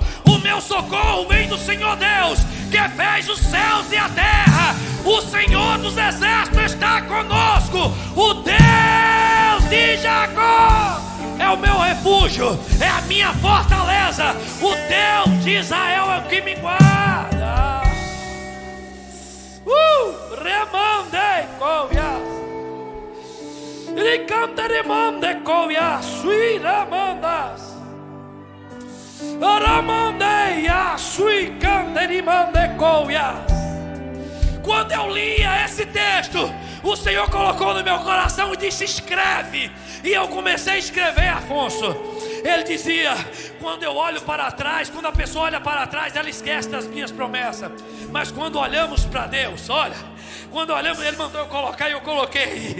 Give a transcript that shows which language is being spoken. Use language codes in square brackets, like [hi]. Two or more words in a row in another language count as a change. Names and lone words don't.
[pt] O meu socorro vem do Senhor Deus, que fez os céus e a terra. O Senhor dos exércitos está conosco. O Deus de Jacó é o meu refúgio, é a minha fortaleza. O Deus de Israel é o que me guarda. Remande covia, ricante remande covia, sui remandas, ramandeia, sui cante remande covia. Quando eu lia esse texto, o Senhor colocou no meu coração e disse: escreve. E eu comecei a escrever, Afonso. Ele dizia: quando eu olho para trás, quando a pessoa olha para trás, ela esquece das minhas promessas. Mas quando olhamos para Deus, olha, quando olhamos, ele mandou eu colocar e eu coloquei.